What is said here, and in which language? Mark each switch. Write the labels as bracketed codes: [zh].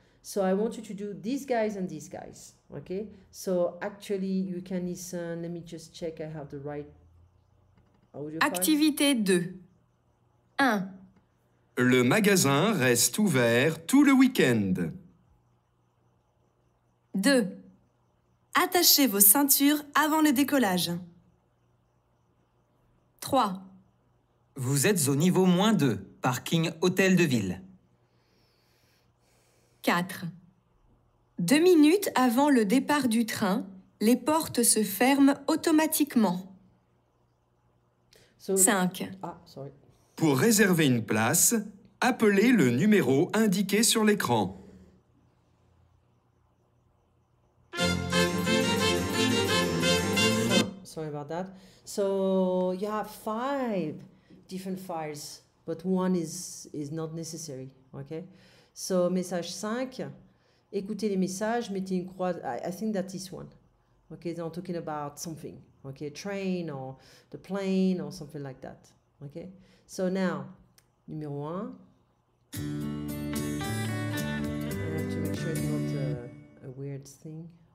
[en] So I want you to do these guys and these guys. Okay. So actually you can listen. Let me just check I have the right audio file. [fr] Activité 2. 1. Le magasin reste ouvert tout le week-end. 2. Attachez vos ceintures avant le décollage. 3. Vous êtes au niveau -2, parking Hôtel de Ville. 4. 2 minutes avant le départ du train, les portes se ferment automatiquement. 5. [en] Ah, sorry. [fr] Pour réserver une place, appelez le numéro indiqué sur l'écran. [en] Sorry about that. So you have 5 different files, but one is not necessary. Okay. [fr] So, message 5, écoutez les messages, mettez une croix. [en] I think that's this one. Okay, they're talking about something. Okay, train or the plane or something like that. Okay, so now, numéro 1. I have to make sure it's not a weird thing.